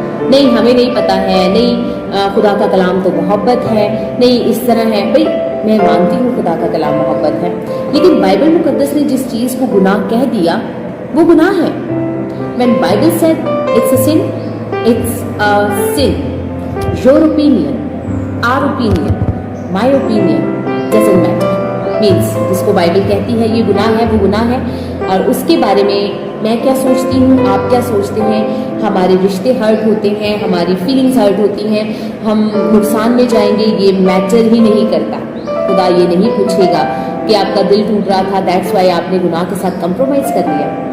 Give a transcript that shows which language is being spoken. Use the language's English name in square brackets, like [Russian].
[Urdu] نہیں ہمیں نہیں پتا ہے, نہیں خدا کا کلام تو محبت ہے, نہیں اس طرح ہے. بھائی میں مانتی ہوں خدا کا کلام محبت ہے, لیکن بائبل مقدس نے جس چیز کو گناہ کہہ دیا وہ گناہ ہے. [English] When Bible said it's a sin, it's a sin. Your opinion, our opinion, my opinion doesn't matter. [Urdu] Means جس کو بائبل کہتی ہے یہ گناہ ہے وہ گناہ ہے, اور اس کے بارے میں میں کیا سوچتی ہوں, آپ کیا سوچتے ہیں, ہمارے رشتے ہرٹ ہوتے ہیں, ہماری فیلنگز ہرٹ ہوتی ہیں, ہم نقصان میں جائیں گے, یہ میٹر ہی نہیں کرتا. خدا یہ نہیں پوچھے گا کہ آپ کا دل ٹوٹ رہا تھا دیٹس وائی آپ نے گناہ کے ساتھ کمپرومائز کر لیا.